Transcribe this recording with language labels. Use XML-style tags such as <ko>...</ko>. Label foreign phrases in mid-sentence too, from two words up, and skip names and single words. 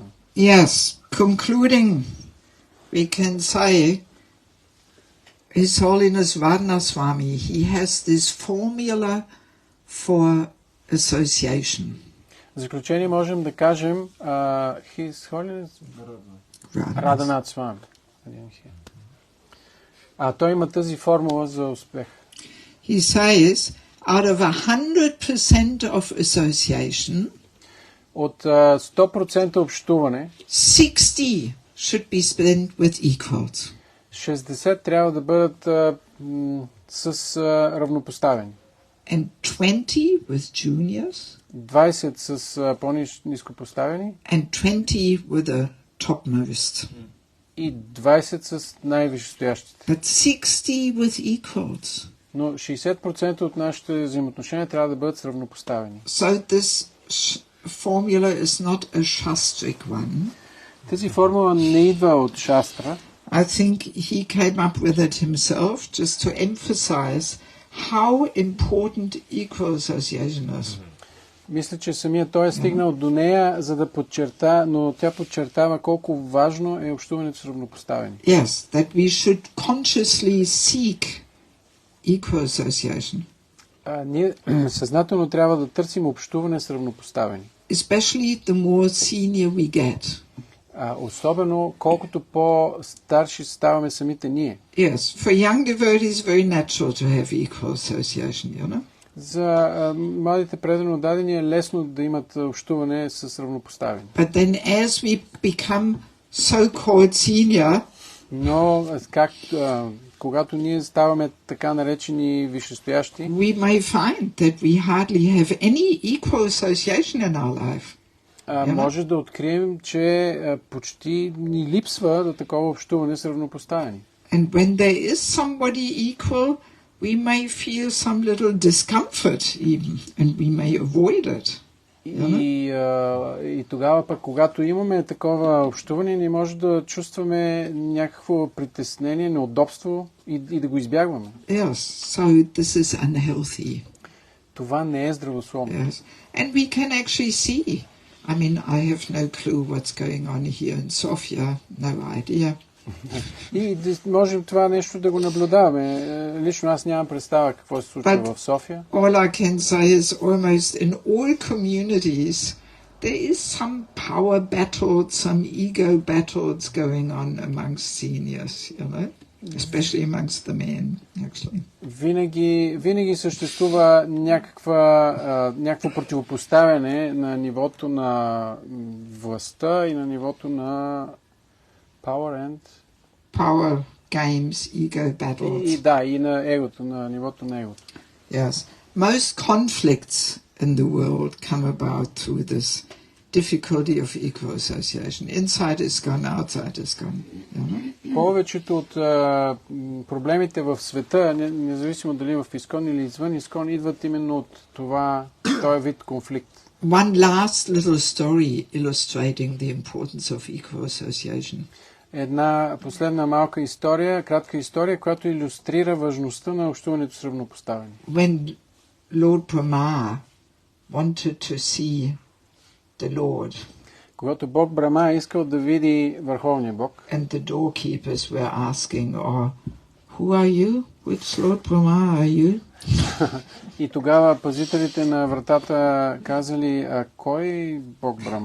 <en>Yes, concluding, we can say His Holiness Varnaswami, he has this formula for association.</en> <bg>В заключение можем да кажем</bg> <en>His Holiness</en> <bg>Radhanath Swami. Той има тази формула за успех.</bg> <en>He says, out of 100% of association,</en> <bg>от 100% общуване,</bg> <en>60 should be spent with equals.</en> <bg>60 трябва да бъдат с равнопоставени.</bg> <en>And 20 with juniors.</en> <bg>20 с по-ниско поставени.</bg> <en>And 20 with the topmost.</en> <bg>И 20 с най-висшестоящите.</bg> <en>But 60 with equals.</en> <bg>Но 60% от нашите взаимоотношения трябва да бъдат равнопоставени.</bg> <en>So this formula is not a shastric one.</en> <bg>Тази формула не идва от шастра.</bg> <en>I think he came up with it himself just to emphasize how important equal association is.</en> <bg>Мисля, че самия той е стигнал до нея, за да подчерта, но тя подчертава колко важно е общуването с равнопоставени.</bg> <en>Yes, that we should consciously seek equal association.</en> <bg>Ние съзнателно трябва да търсим общуване с равнопоставени.</bg> <en>Especially the more senior we get.</en> <bg>Особено колкото по-старши ставаме самите ние.</bg> <en>Yes, for young devotees it's very natural to have equal association, you know.</en> <bg>За младите преданно дадени е лесно да имат общуване с равнопоставени.</bg> <en>But then as we become so-called senior,</en> <bg>но когато ние ставаме така наречени висшестоящи,</bg> <en>we may find that we hardly have any equal association in our life.</en> <bg>Може да открием, че почти ни липсва до такова общуване с равнопоставени.</bg> <en>And when there is somebody equal, we may feel some little discomfort even, and we may avoid it.</en> <bg>И тогава пък, когато имаме такова общуване, ние може да чувстваме някакво притеснение, неудобство и да го избягваме.</bg> <en>Yes, so this is unhealthy.</en> <bg>Това не е здравословно.</bg> <en>Yes, and we can actually see. I mean, I have no clue what's going on here in Sofia, no idea.</en> <bg>И можем това нещо да го наблюдаваме. Лично аз нямам представа какво се случва в София.</bg> <en>All I can say is almost in all communities there is some power battles, some ego battles going on amongst seniors, you know, especially amongst the men, actually.</en> <bg>Винаги съществува някакво противопоставяне на нивото на властта и на нивото на</bg> <en>power games, ego battles.</en> <bg>И на егото, на нивото на егото.</bg> <en>Yes. Most conflicts in the world come about through this difficulty of equal association. Inside is gone, outside is gone. You know?</en> <bg>Повечето от проблемите в света, независимо дали в Искон или извън Искон, идват именно от този вид конфликт.</bg> <en>One last little story illustrating the importance of equal association.</en> <bg>Една последна малка история, кратка история, която илюстрира важността на общуването с равнопоставени.</bg> <en>When Lord Brahma wanted to see the Lord,</en> <bg>когато Бог Брама искал да види Върховния Бог,</bg> <en>and the doorkeepers were asking, who are you? Which Lord Brahma are you?</en> <bg>И тогава пазителите на вратата казали, кой Бог Брама?</bg>